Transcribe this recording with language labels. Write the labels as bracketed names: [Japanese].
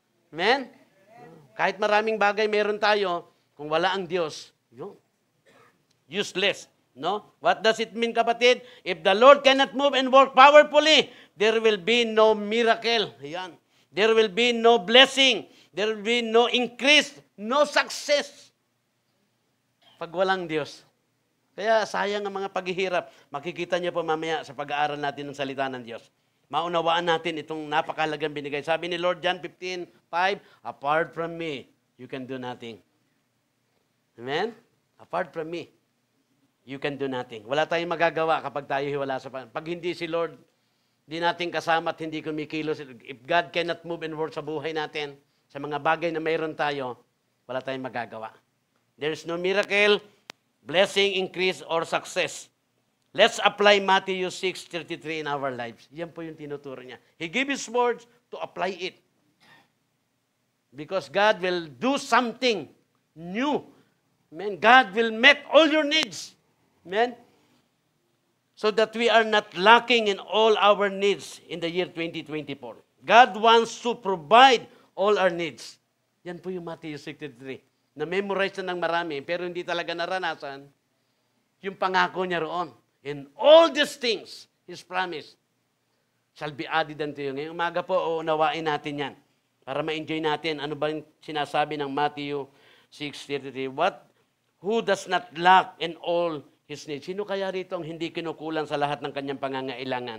[Filipino] Amen? Kahit maraming bagay meron tayo, kung wala ang Diyos, yun. [English] Useless. [Filipino] No? [English] What does it mean, kapatid? If the Lord cannot move and work powerfully, there will be no miracle. Ayan. There will be no blessing. There will be no increase, no success. [Filipino] Pag walang Diyos. Kaya sayang ang mga paghihirap. Makikita niyo po mamaya sa pag-aaral natin ng salita ng Diyos. Maunawaan natin itong napakahalagang binigay. Sabi ni Lord [English] John 15:5, apart from me, you can do nothing. Amen? Apart from me, you can do nothing. [Filipino] Wala tayong magagawa kapag tayo hiwala sa Panginoon. Pag hindi si Lord, hindi natin kasama at hindi kumikilos. [English] If God cannot move and work [Filipino] sa buhay natin, sa mga bagay na mayroon tayo, wala tayong magagawa. [English] There is no miracle, blessing, increase, or success. Let's apply Matthew 6:33 in our lives. [Filipino] Yan po yung tinuturo niya. [English] He gave His words to apply it. Because God will do something new. Amen. God will meet all your needs. Amen. So that we are not lacking in all our needs in the year 2024. God wants to provide all our needs. [Filipino] Yan po yung [English] Matthew 6:33. [Filipino] Na-memorize na ng marami, pero hindi talaga naranasan yung pangako niya roon. [English] In all these things, His promise shall be added unto you. [Filipino] Ngayong umaga po, uunawain natin yan para ma-enjoy natin ano ba yung sinasabi ng Matthew 6:33. [English] Who does not lack in all his needs? [Filipino] Sino kaya rito ang hindi kinukulang sa lahat ng kanyang pangangailangan?